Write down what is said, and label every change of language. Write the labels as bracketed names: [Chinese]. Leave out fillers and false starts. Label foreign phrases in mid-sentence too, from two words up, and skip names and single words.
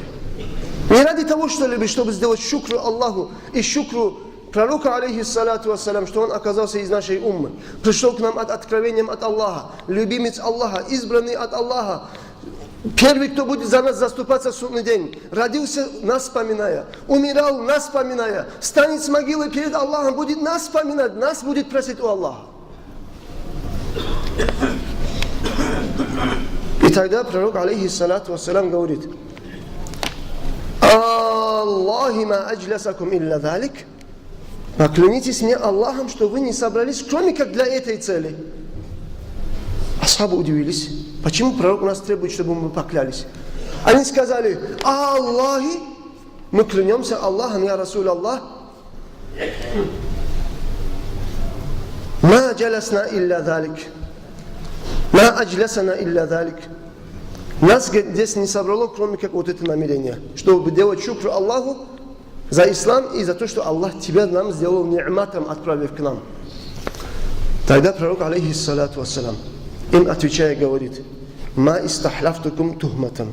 [Russian] Не ради того, чтобы сделать шукру Аллаху и шукру пророка, [Arabic] عليه الصلاة والسلام, [Russian] что он оказался из нашей уммы, пришел к нам от откровением от Аллаха, любимец Аллаха, избранный от Аллаха, первый, кто будет за нас заступаться в судный день, родился, нас вспоминая, умирал, нас вспоминая, станет с могилы перед Аллахом, будет нас вспоминать, нас будет просить у Аллаха. И тогда пророк, [Arabic] عليه الصلاة والسلام, [Russian] говорит: [Arabic] «آلله ما أجلسكم إلا ذلك». [Russian] Поклянитесь мне Аллахом, что вы не собрались, кроме как для этой цели. Асхабы удивились. Почему пророк у нас требует, чтобы мы поклялись? Они сказали: «Аллахи, мы клянемся Аллахом, [Arabic] يا رسول الله ما جلسنا إلا ذلك ما أجلسنا إلا ذلك». [Russian] Нас здесь не собрало, кроме как вот это намерение, чтобы делать шукру Аллаху за ислам и за то, что Аллах тебя нам сделал ни'матом, отправив к нам. Тогда пророк, [Arabic] عليه الصلاة والسلام, [Russian] им отвечая, говорит: [Arabic] «ما استحلفتكم تهمة».